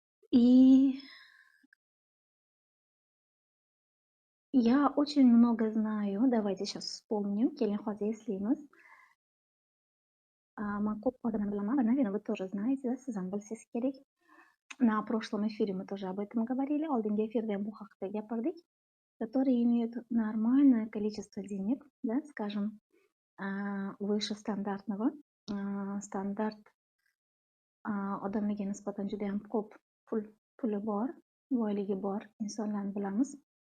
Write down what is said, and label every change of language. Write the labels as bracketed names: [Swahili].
[Russian] И я очень много знаю, давайте сейчас вспомним, [Uzbek] keling hozir eslaymiz. Man ko'p odamlar bilaman, [Russian] наверное, вы тоже знаете, да, [Uzbek] siz ham bilsangiz kerak. [Russian] На прошлом эфире мы тоже об этом говорили, [Uzbek] oldingi efirda ham bu haqida gapirdik, [Russian] которые имеют нормальное количество денег, да, скажем, выше стандартного. [Uzbek] Standart odamlarga nisbatan juda ham ko'p puli bor, boyligi bor insonlarni bilamiz.